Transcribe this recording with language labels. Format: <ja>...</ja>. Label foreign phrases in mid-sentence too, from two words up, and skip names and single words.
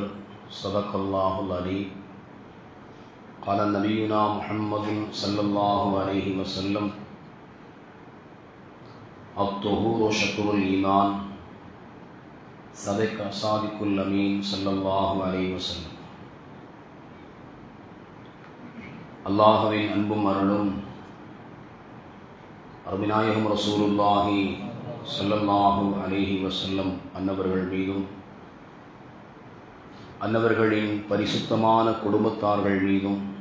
<ar>صدق الله العليم. قال نبينا محمد صلى الله عليه وسلم: الطهور شطر الإيمان. صادق الأمين صلى الله عليه وسلم.</ar> <ta>அல்லாஹ்வின் அன்பும் அருளும் அருமைநாயகம்</ta> <ar>رسول الله صلى الله عليه وسلم</ar> <ta>அன்னவர்கள் மீதும், அன்னவர்களின் பரிசுத்தமான குடும்பத்தார்கள் மீதும்,</ta>